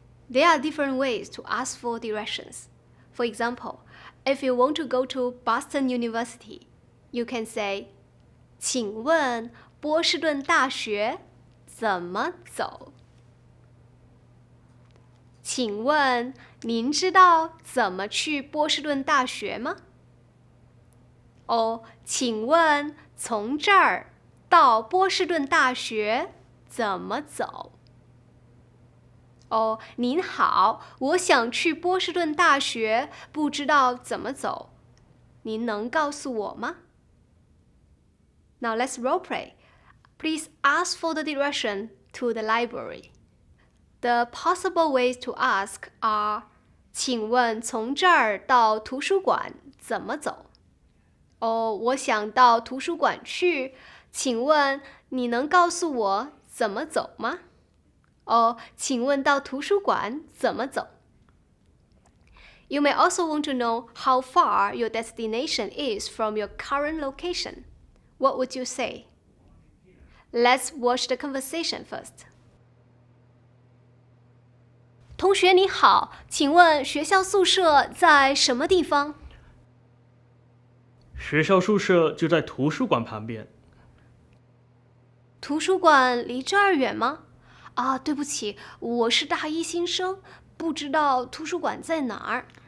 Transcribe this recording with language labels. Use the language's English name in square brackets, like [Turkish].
[English] There are different ways to ask for directions. For example, if you want to go to Boston University, you can say, [Chinese] 请问波士顿大学怎么走？请问您知道怎么去波士顿大学吗？请问从这儿到波士顿大学怎么走？您好，我想去波士顿大学，不知道怎么走，您能告诉我吗？ [English] Now let's role play. Please ask for the direction to the library. The possible ways to ask are [Chinese] 请问从这儿到图书馆怎么走？我想到图书馆去，请问你能告诉我怎么走吗？请问到图书馆怎么走？ [English] You may also want to know how far your destination is from your current location. What would you say? Let's watch the conversation first. [Chinese] 同学你好，请问学校宿舍在什么地方？学校宿舍就在图书馆旁边。图书馆离这儿远吗？对不起，我是大一新生，不知道图书馆在哪儿。